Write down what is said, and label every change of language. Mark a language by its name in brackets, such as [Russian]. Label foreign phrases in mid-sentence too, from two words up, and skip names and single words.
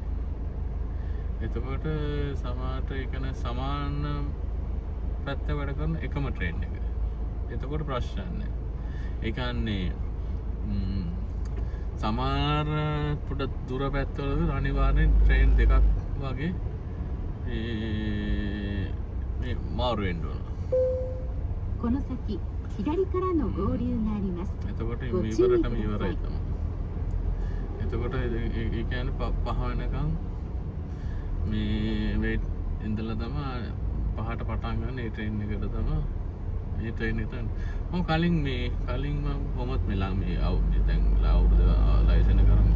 [Sinhala] එතකොට සමහරට ඒ කියන්නේ සමාන පැත්ත වැඩ කරන එකම ට්‍රේන් එක. එතකොට ප්‍රශ්න නැහැ. ඒ කියන්නේ සමහර පොඩ දුර පැත්තවල අනිවාර්යෙන් ට්‍රේන් දෙකක් වගේ මේ මාරු වෙන්න ඕන. [Japanese] この先左からの合流があります。 [Sinhala] එතකොට [Japanese] ご注意 [Sinhala] ඉවරටම [Japanese] くだ [Sinhala] ඉවරයි [Japanese] さい。 [Sinhala] තමයි. එතකොට ඒ කියන්නේ පහ වෙනකම් මේ වේට් ඉඳලා තමයි පහට පටන් ගන්න ඒ ට්‍රේන් එකට තමයි මේ ට්‍රේන් එක තමයි. මම කලින් මම කොහොමත් මෙලා මේ දැන් අවුරුදු ලයිසන් එක කරමු.